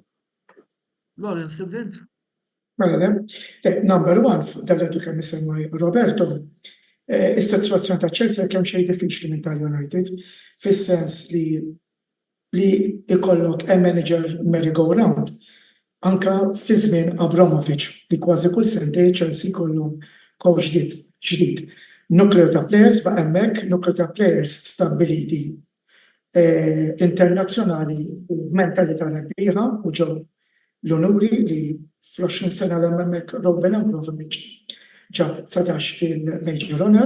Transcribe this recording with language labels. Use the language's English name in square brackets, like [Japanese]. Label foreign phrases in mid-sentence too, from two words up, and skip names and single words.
[Maltese] Lawrence, tibdint? Mela, number one, dal-għadu kemm isemma Roberto, is-sitwazzjoni ta' Chelsea kemm xejn diffiċli minn tal-United, fis-sens li ikollok [English] manager merry-go-round [Maltese] anka fi żmien Abramovich li kważi kull sentejn Chelsea jkollhom coach ġdid. Nucleo ta' players ba' hemmhekk, nucleo ta' players stabiliti internazzjonali u mentalità rebbieħa u ġew l-onuri li fl-20 sena l-hemmhekk Roman Abramovich ġab 19 il- [English] Major Honor.